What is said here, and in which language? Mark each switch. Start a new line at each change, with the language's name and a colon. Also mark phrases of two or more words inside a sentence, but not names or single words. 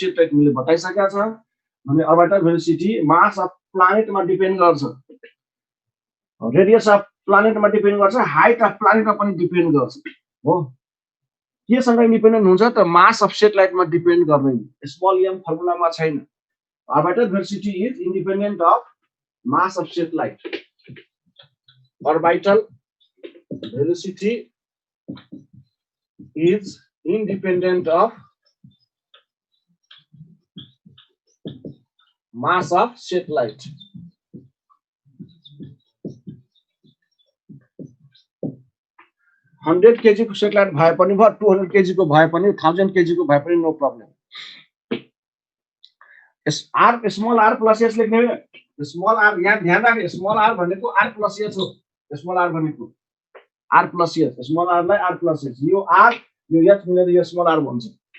Nepali: सेटेलाइट मैले बताइसकेको छ भने
English: orbital velocity mass of planetमा
Nepali: डिपेन्ड गर्छ
English: radius of planetमा
Nepali: डिपेन्ड गर्छ
English: height of planetमा
Nepali: पनि डिपेन्ड गर्छ हो केसँग इन्डिपेन्डेन्ट हुन्छ त
English: mass of satelliteमा
Nepali: डिपेन्ड गर्दैन
English: small m
Nepali: फर्मुलामा छैन
English: orbital velocity is independent of
Nepali: mass of satellite orbital velocity is independent of
English: mass of satellite
Nepali: 100 kg को सेटेलाइट भए पनि भयो 200 kg को भए पनि 1000 kg को भए पनि
English: no problem r small r plus h
Nepali: लेख्ने
English: small r
Nepali: यहाँ ध्यान राख्ने
English: small r भनेको r plus h
Nepali: हो
English: small r भनेको r plus h small r
Nepali: लाई
English: r plus h
Nepali: यो आर यो एच मिलेर यो
English: small r
Nepali: भन्छ